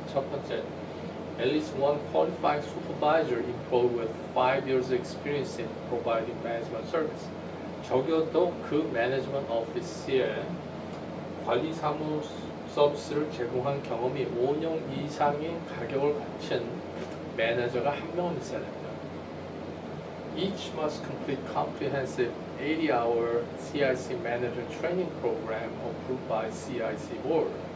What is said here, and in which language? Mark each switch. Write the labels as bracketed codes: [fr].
[ko] 첫 번째, [en] at least one qualified supervisor employed with 5 years experience in providing management service. [ko] 적어도 그 매니지먼트 오피스에 관리 사무 서비스를 제공한 경험이 5년 이상의 가격을 갖춘 매니저가 한 명은 있어야 됩니다. [en] Each must complete comprehensive 80-hour CIC manager training program approved by CIC board.